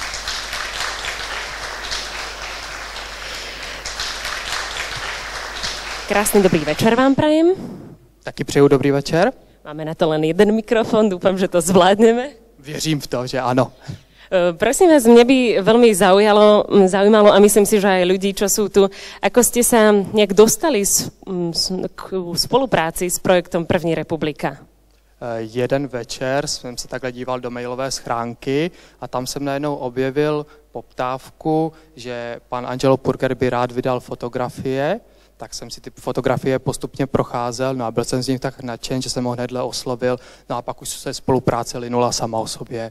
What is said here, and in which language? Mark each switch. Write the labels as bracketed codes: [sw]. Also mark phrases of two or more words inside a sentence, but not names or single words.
[sk] Krásny dobrý večer vám prajem. [cs] Taky přeju dobrý večer. [sk] Máme na to len jeden mikrofon, dúfam, že to zvládneme. [cs] Věřím v to, že ano. [sk] Prosím vás, mňa by veľmi zaujímalo a myslím si, že aj ľudí, čo sú tu, ako ste sa nejak dostali k spolupráci s projektom První republika? [cs] Jeden večer jsem se takhle díval do mailové schránky a tam jsem najednou objevil poptávku, že pan Angelo Purger by rád vydal fotografie, tak jsem si ty fotografie postupně procházel, no a byl jsem z nich tak nadšen, že jsem ho hnedle oslovil, no a pak už se spolupráce linula sama o sobě.